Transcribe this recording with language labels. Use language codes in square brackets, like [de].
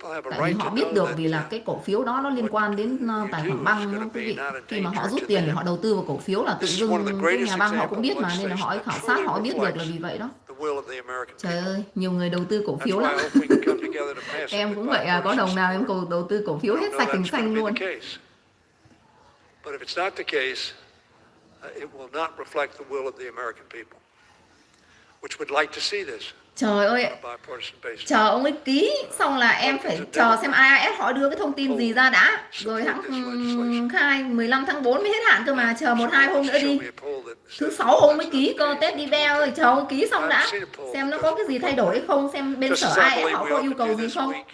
[vi] Tại vì họ biết được, vì là cái cổ phiếu đó nó liên quan đến tài khoản băng đó quý vị. Khi mà họ rút tiền để họ đầu tư vào cổ phiếu là tự dưng cái nhà băng họ cũng biết mà, nên là họ khảo sát, họ biết được là vì vậy đó. Trời ơi, nhiều người đầu tư cổ phiếu lắm. Em cũng vậy à, có đồng nào em đầu tư cổ phiếu hết sạch thành xanh luôn. [en] But if it's not the case, it will not reflect the will of the American people, which would like to see this. [vi] Trời ơi, chờ ông ấy ký xong là em phải chờ xem IRS họ đưa cái thông tin gì ra đã, rồi hãng khai 15 tháng 4 mới hết hạn cơ mà, chờ 1-2 hôm nữa đi. Thứ 6 ông mới ký cơ, Tết đi ve ơi, chờ ông ký xong đã, xem nó có cái gì thay đổi hay không, xem bên sở IRS họ có yêu cầu gì không.